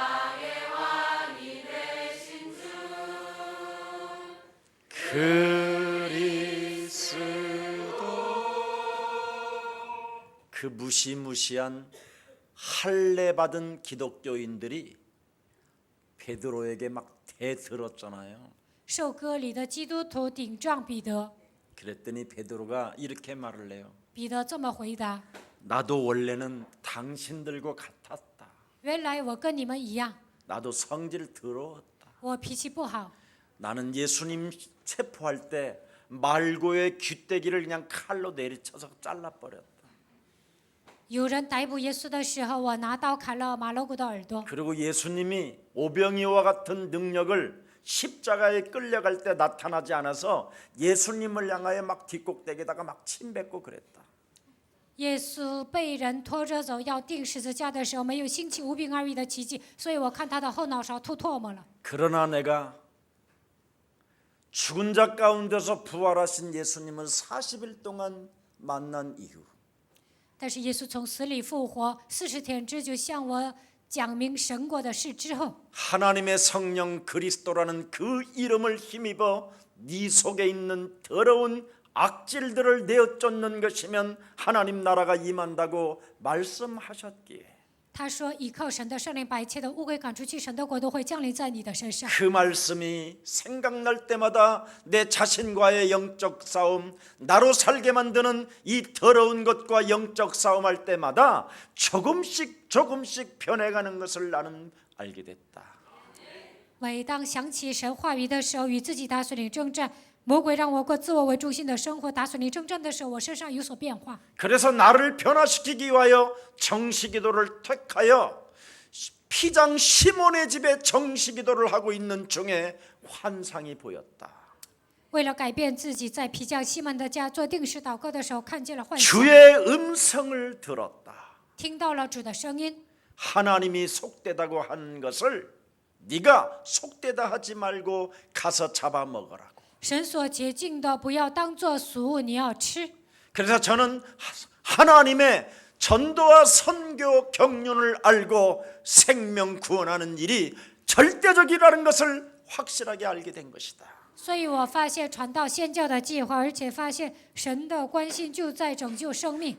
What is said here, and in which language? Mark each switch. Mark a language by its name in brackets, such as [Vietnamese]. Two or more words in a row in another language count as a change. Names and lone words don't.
[Korean] 그리스도. 그 무시무시한 할례 받은 기독교인들이 베드로에게 막 대들었잖아요. [Chinese] 受割礼的基督徒顶撞彼得， [Korean] 그랬더니 베드로가 이렇게 말을 해요. [Chinese] 彼得这么回答： [Korean] 나도 원래는 당신들과 같았다. [Chinese] 原来我跟你们一样， [Korean] 나도 성질 더러웠다. [Chinese] 我脾气不好。 [Korean] 나는 예수님 체포할 때 말고의 귀때기를 그냥 칼로 내리쳐서 잘라버렸다. [Chinese] 有人逮捕耶稣的时候，我拿刀砍了马勒古的耳朵。 [Korean] 그리고 예수님이 오병이와 같은 능력을 십자가에 끌려갈 때 나타나지 않아서 예수님을 향하여 막 뒷꼭대기에다가 막 침뱉고 그랬다. [Chinese] 耶稣被人拖着走，要钉十字架的时候，没有兴起无病二愈的奇迹，所以我看他的后脑勺吐唾沫了。 [Korean] 그러나 내가 죽은 자 가운데서 부활하신 예수님을 40일 동안 만난 이후 [Chinese] 但是耶稣从死里复活，40天之久向我讲明神国的事之后， [Korean] 하나님의 성령 그리스도라는 그 이름을 힘입어 네 속에 있는 더러운 악질들을 내어쫓는 것이면 하나님 나라가 임한다고 말씀하셨기에 [Chinese] 他说：“依靠神的圣灵，把一切的污秽赶出去，神的国都会降临在你的身上。” [Korean] 그 말씀이 생각날 때마다 내 자신과의 영적 싸움, 나로 살게 만드는 이 더러운 것과 영적 싸움할 때마다 조금씩 변해가는 것을 나는 알게 됐다. [Chinese] 每当想起神话语的时候，与自己打属灵征战，魔鬼让我过自我为中心的生活，打属灵征战的时候，我身上有所变化。 [Korean] 그래서 나를 변화시키기 위하여 정시기도를 택하여 피장 시몬의 집에 정시기도를 하고 있는 중에 환상이 보였다. [Chinese] 为了改变自己，在皮匠西门的家做定时祷告的时候，看见了幻象， [Korean] 주의 음성을 들었다. [Chinese] 听到了主的声音。 [Korean] 하나님이 속되다고 한 것을 네가 속되다 하지 말고 가서 잡아먹으라고. [Chinese] 神所洁净的，不要当作俗物，你要吃。 [Korean] 그래서 저는 하나님의 전도와 선교 경륜을 알고 생명 구원하는 일이 절대적이라는 것을 확실하게 알게 된 것이다. [Chinese] 所以我发现传道宣教的计划，而且发现神的关心就在拯救生命。